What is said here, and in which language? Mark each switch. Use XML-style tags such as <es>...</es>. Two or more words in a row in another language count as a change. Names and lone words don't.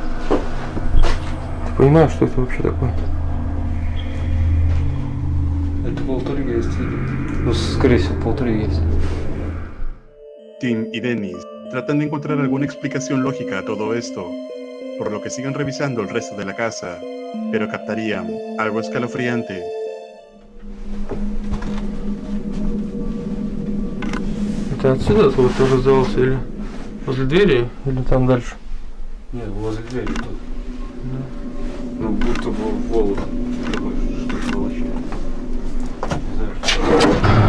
<ru>Ты понимаешь, что это вообще такое? Это полтергейст. Ну, скорее всего, полтергейст.</ru> <es>Tim y Dennis tratan de encontrar alguna explicación lógica a todo esto, por lo que siguen revisando el resto de la casa, pero captarían algo escalofriante.</es> <ru>Это отсюда звук тоже сдавался или возле двери, или там дальше? Нет, возле двери тут. Да. Ну, будто бы волос такой, что-то волочит. Не знаю, что.</ru>